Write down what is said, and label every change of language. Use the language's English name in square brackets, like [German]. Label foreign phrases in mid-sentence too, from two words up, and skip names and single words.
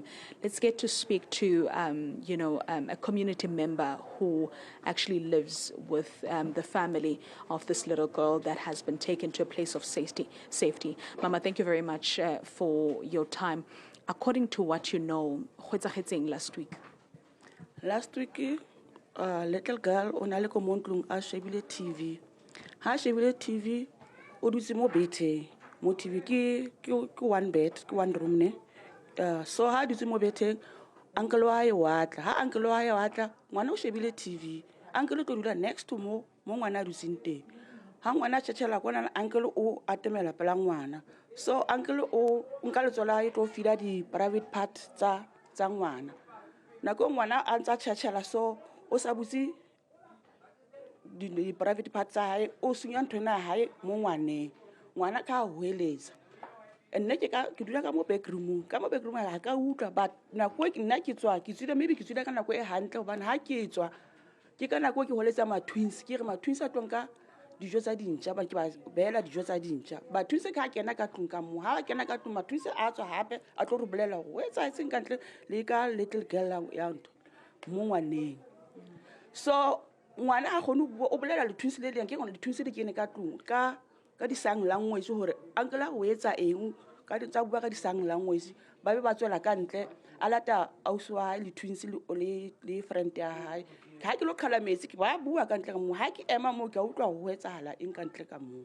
[English] Let's get to speak to a community member who actually lives with the family of this little girl that has been taken to a place of safety. Mama, thank you very much for your time. According to what you know, what's happening last week? Last week, little girl on a little [Southern Sotho] montlung a shebile [English] TV. [Southern Sotho] Ha shebile TV, o dutse mo bete. Mo TV ki [English] one bed, [Southern Sotho] ki [English] one room [Southern Sotho] ne. So ha dutse mo bete, uncle wa ye watla. Ha uncle wa ye watla, ngwana o shebile TV. Uncle to dula [English] next to [Southern Sotho] mo ngwana dutse teng. Ha ngwana tshela kwana uncle o atemela pela ngwana. So uncle o nka letsola e tlo fida di [English] private part [Southern Sotho] tsa ngwana. Nako ngwana a ntsa tshela so o sa butse di [English] private part [Southern Sotho] tsa hae o sunya nthona hae mo ngwana ka hoeletsa. Nne ke dula ka mo bedroom ha ka utlwa, but nako e nna ke tswa ke tswile maybe ke tswile ka nako e hantle hobane ha ke tswa ke ka nako ke holetsa ma twins ke re ma twins a tonka dijo tsa dintja ba ke ba bela dijo tsa dintja ba twins ka kena ka tlung ka mo ha kena ka tlung ma twins a tswa hape a tlo re bolela go etsa etseng ka ntle le ka [English] little girl [Southern Sotho] ya ntho mo ngwaneng. So ngwana a gone o bolela le twins le ke ngwana le twins le kene ka tlung ka di sang language hore uncle a go etsa eng ka tsa bua ka di sang language ba be ba tswela ka ntle a lata auswa le twins le friend ya hae ha ke lo khala metsi ke ba bua ka ntle ka mo ha ke ema mo ke utlwa go etsahala eng ka ntle ka mo.